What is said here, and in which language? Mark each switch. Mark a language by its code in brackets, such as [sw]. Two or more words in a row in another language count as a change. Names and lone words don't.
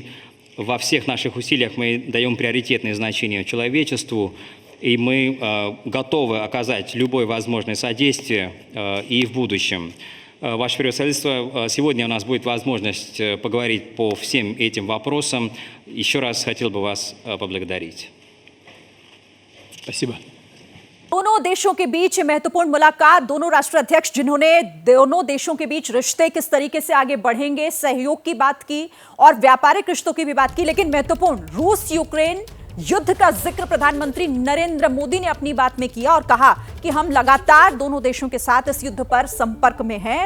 [ru] Во всех наших усилиях мы даем приоритетное значение человечеству, и мы готовы оказать любое возможное содействие и в будущем. Ваше Превосходительство, сегодня у нас будет возможность поговорить по всем этим вопросам. Еще раз хотел бы вас поблагодарить. Спасибо. [hi] दोनों देशों के बीच महत्वपूर्ण मुलाकात, दोनों राष्ट्राध्यक्ष जिन्होंने दोनों देशों के बीच रिश्ते किस तरीके से आगे बढ़ेंगे, सहयोग की बात की और व्यापारिक रिश्तों की भी बात की, लेकिन महत्वपूर्ण रूस यूक्रेन युद्ध का जिक्र प्रधानमंत्री नरेंद्र मोदी ने अपनी बात में किया और कहा कि हम लगातार दोनों देशों के साथ इस युद्ध पर संपर्क में हैं।